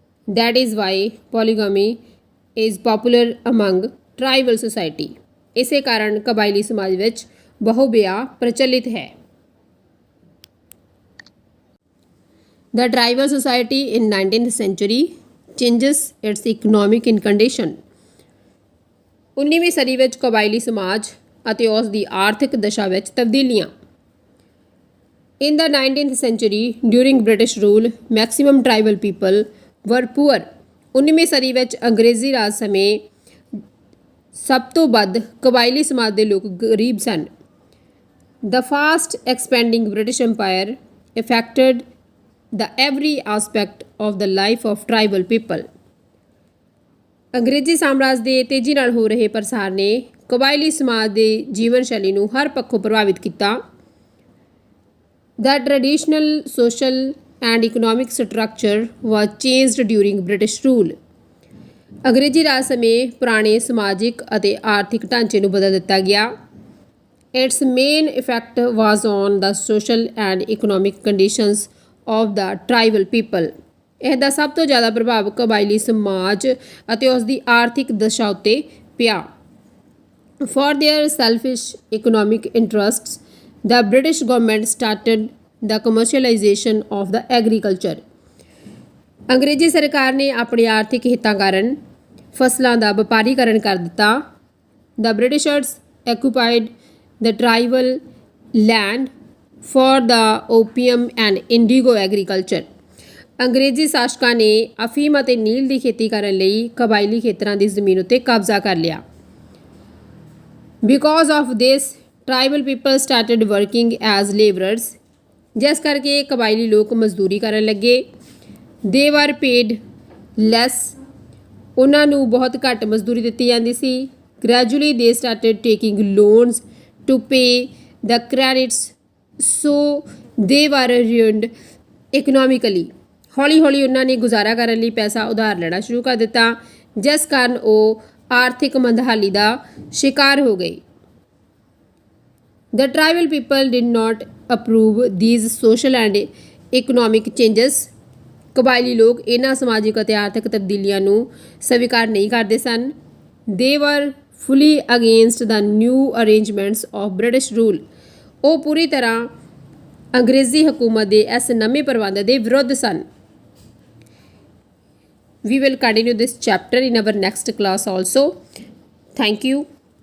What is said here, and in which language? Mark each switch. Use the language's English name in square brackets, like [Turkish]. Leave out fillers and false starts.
[English] That is why polygamy is popular among tribal society. [Punjabi] ਇਸੇ ਕਾਰਨ ਕਬਾਇਲੀ ਸਮਾਜ ਵਿੱਚ ਬਹੁ ਵਿਆਹ ਪ੍ਰਚਲਿਤ ਹੈ। [English] The tribal society in 19th century changes its economic condition. [Punjabi] 19ਵੀਂ ਸਦੀ ਵਿੱਚ ਕਬਾਇਲੀ ਸਮਾਜ ਅਤੇ ਉਸ ਦੀ ਆਰਥਿਕ ਦਸ਼ਾ ਵਿੱਚ ਤਬਦੀਲੀਆਂ। [English] In the 19th century, during British rule, maximum tribal people were poor. [Punjabi] 19ਵੀਂ ਸਦੀ ਵਿੱਚ ਅੰਗਰੇਜ਼ੀ ਰਾਜ ਸਮੇਂ ਸਭ ਤੋਂ ਵੱਧ ਕਬਾਇਲੀ ਸਮਾਜ ਦੇ ਲੋਕ ਗਰੀਬ ਸਨ। [English] The fast expanding British Empire affected the every aspect of the life of tribal people. [Punjabi] ਅੰਗਰੇਜ਼ੀ ਸਾਮਰਾਜ ਦੇ ਤੇਜ਼ੀ ਨਾਲ ਹੋ ਰਹੇ ਪ੍ਰਸਾਰ ਨੇ ਕਬਾਇਲੀ ਸਮਾਜ ਦੇ ਜੀਵਨ ਸ਼ੈਲੀ ਨੂੰ ਹਰ ਪੱਖੋਂ ਪ੍ਰਭਾਵਿਤ ਕੀਤਾ। [English] The traditional social and economic structure was changed during British rule. [Punjabi] ਅੰਗਰੇਜ਼ੀ ਰਾਜ ਸਮੇਂ ਪੁਰਾਣੇ ਸਮਾਜਿਕ ਅਤੇ ਆਰਥਿਕ ਢਾਂਚੇ ਨੂੰ ਬਦਲ ਦਿੱਤਾ ਗਿਆ। [English] Its main effect was on the social and economic conditions of the tribal people. [Punjabi] ਇਸ ਦਾ ਸਭ ਤੋਂ ਜ਼ਿਆਦਾ ਪ੍ਰਭਾਵ ਕਬਾਇਲੀ ਸਮਾਜ ਅਤੇ ਉਸ ਦੀ ਆਰਥਿਕ ਦਸ਼ਾ ਉੱਤੇ ਪਿਆ। [English] For their selfish economic interests, the British government started the commercialization of the agriculture. [Punjabi] ਅੰਗਰੇਜ਼ੀ ਸਰਕਾਰ ਨੇ ਆਪਣੇ ਆਰਥਿਕ ਹਿੱਤਾਂ ਕਾਰਨ ਫਸਲਾਂ ਦਾ ਵਪਾਰੀਕਰਨ ਕਰ ਦਿੱਤਾ। [English] The Britishers occupied the tribal land for the opium and indigo agriculture. [Punjabi] ਅੰਗਰੇਜ਼ੀ ਸ਼ਾਸਕਾਂ ਨੇ ਅਫੀਮ ਅਤੇ ਨੀਲ ਦੀ ਖੇਤੀ ਕਰਨ ਲਈ ਕਬਾਇਲੀ ਖੇਤਰਾਂ ਦੀ ਜ਼ਮੀਨ ਉੱਤੇ ਕਬਜ਼ਾ ਕਰ ਲਿਆ। [English] Because of this, tribal people started working as laborers. [Punjabi] ਜਿਸ ਕਰਕੇ ਕਬਾਇਲੀ ਲੋਕ ਮਜ਼ਦੂਰੀ ਕਰਨ ਲੱਗੇ। [English] They were paid less. [Punjabi] ਉਹਨਾਂ ਨੂੰ ਬਹੁਤ ਘੱਟ ਮਜ਼ਦੂਰੀ ਦਿੱਤੀ ਜਾਂਦੀ ਸੀ। [English] Gradually they started taking loans to pay the credits, so they were ruined economically. [Punjabi] ਹੌਲੀ ਹੌਲੀ ਉਹਨਾਂ ਨੇ ਗੁਜ਼ਾਰਾ ਕਰਨ ਲਈ ਪੈਸਾ ਉਧਾਰ ਲੈਣਾ ਸ਼ੁਰੂ ਕਰ ਦਿੱਤਾ, ਜਿਸ ਕਾਰਨ ਉਹ ਆਰਥਿਕ ਮੰਦਹਾਲੀ ਦਾ ਸ਼ਿਕਾਰ ਹੋ ਗਈ। [English] The tribal people did not approve these social and economic changes. [Punjabi] ਕਬਾਇਲੀ ਲੋਕ ਇਹਨਾਂ ਸਮਾਜਿਕ ਅਤੇ ਆਰਥਿਕ ਤਬਦੀਲੀਆਂ ਨੂੰ ਸਵੀਕਾਰ ਨਹੀਂ ਕਰਦੇ ਸਨ। [English] They were fully against the new arrangements of British rule. [Punjabi] ਉਹ ਪੂਰੀ ਤਰ੍ਹਾਂ ਅੰਗਰੇਜ਼ੀ ਹਕੂਮਤ ਦੇ ਇਸ ਨਵੇਂ ਪ੍ਰਬੰਧ ਦੇ ਵਿਰੁੱਧ ਸਨ। [English] We will continue this chapter in our next class also. Thank you.